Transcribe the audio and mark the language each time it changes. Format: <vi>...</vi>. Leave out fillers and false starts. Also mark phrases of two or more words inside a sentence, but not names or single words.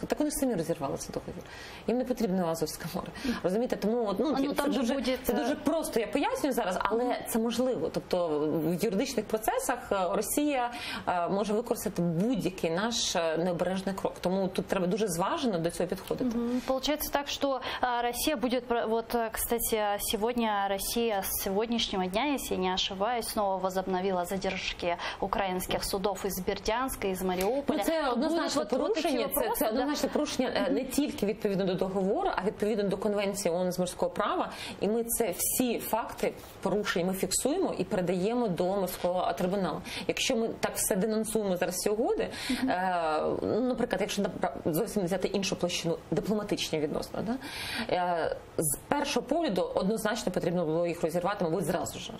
<uk>Так вони самі розірвали цей договір. Їм не потрібно Азовське море. Розумієте? Тому це дуже просто, я пояснюю зараз, але це можливо. Тобто в юридичних процесах Росія може використати будь-який наш необережний крок. Тому тут треба дуже зважено до цього підходити.</uk> <ru>Получается так, что Россия будет, вот, кстати, сегодня Россия с сегодняшнего дня, если я не ошибаюсь, снова возобновила задержки украинских судов из Бердянска, из Мариуполя.</ru> <uk>Це однозначне порушення, це однозначне порушення не тільки відповідно до договору, а відповідно до Конвенції ООН з морського права. І ми всі факти порушень ми фіксуємо і передаємо до морського трибуналу. Якщо ми так все денонсуємо зараз ці угоди, наприклад, якщо зовсім взяти іншу площину, дипломатичні відносини, з першого погляду однозначно потрібно було їх розірвати, мабуть, зразу ж.</uk>